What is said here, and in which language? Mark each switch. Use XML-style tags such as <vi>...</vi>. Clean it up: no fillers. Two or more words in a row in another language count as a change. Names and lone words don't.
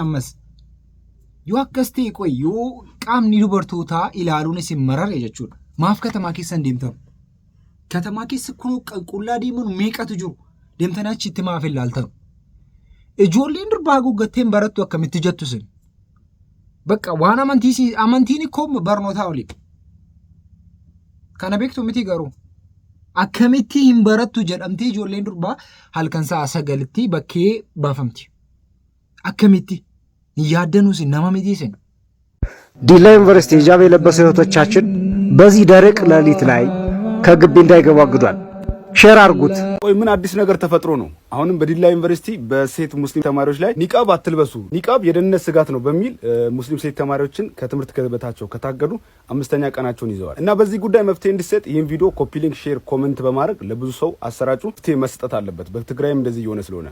<om>ammas yoo akkas ta'e qoy yoo qaamni dubartootaa ilaaluun isin marare jechuudha maaf katamaa keessan deemtan katamaa keessa kun qullaa deemuun meeqatu jiru deemtanii achitti maaf ilaaltan ijoolleen durbaa guggatteen barattu akkamitti jettu sin bakka waan amantiin koo barnootaa oli kana beektu miti garuu akkamitti hin barattu jedhamtee ijoolleen durbaa halkan sa'a 9tti bakkee baafamti akkamitti ያደኑስ እናማመዲስን</om> <am>ዲላ ዩኒቨርሲቲ ሂጃብ የለበሱ እህቶቻችን በዚህ ደረቅ ሌሊት ላይ ከግቢ እንዳይገቡ አግዷል። ሼር አርጉት። ቆይ ምን አዲስ ነገር ተፈጥሮ ነው? አሁንም በዲላ ዩኒቨርሲቲ በሴት ሙስሊም ተማሪዎች ላይ ኒቃብ አትልበሱ፣ ኒቃብ የደህንነት ስጋት ነው በሚል ሙስሊም ሴት ተማሪዎችን ከትምህርት ገበታቸው ከታገዱ 5ኛ ቀናቸውን ይዘዋል እና በዚህ ጉዳይ መፍትሄ እንዲሰጥ ይህን ቪዲዮ ኮፒ ሊንክ፣ ሼር፣ ኮሜንት በማድረግ ለብዙ ሰው አሰራጩ። መፍትሄ መስጠት አለበት። በትግራይም እንደዚህ እየሆነ ስለሆነ</am>